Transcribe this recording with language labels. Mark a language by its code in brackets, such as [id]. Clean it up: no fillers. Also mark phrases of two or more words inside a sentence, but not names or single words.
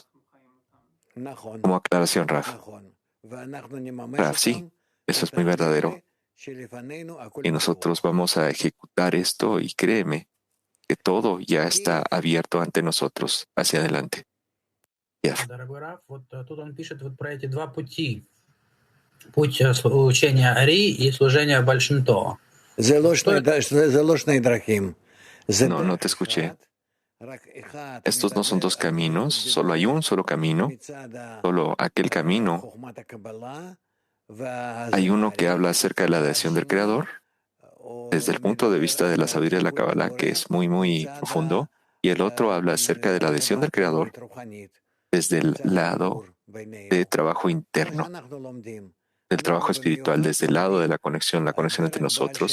[es] Como aclaración, Raf. Raf, sí, eso es muy verdadero. Y nosotros vamos a ejecutar esto y créeme que todo ya está abierto ante nosotros hacia adelante. Jeff. [ru] Дорогой Раф, тут он пишет про эти два пути. Путь учения Ари и служения Бальшинтова. [es] No, no te escuché. Estos no son dos caminos, solo hay un solo camino, solo aquel camino. Hay uno que habla acerca de la adhesión del Creador, desde el punto de vista de la sabiduría de la Kabbalah, que es muy, muy profundo, y el otro habla acerca de la adhesión del Creador desde el lado de trabajo interno, del trabajo espiritual, desde el lado de la conexión entre nosotros.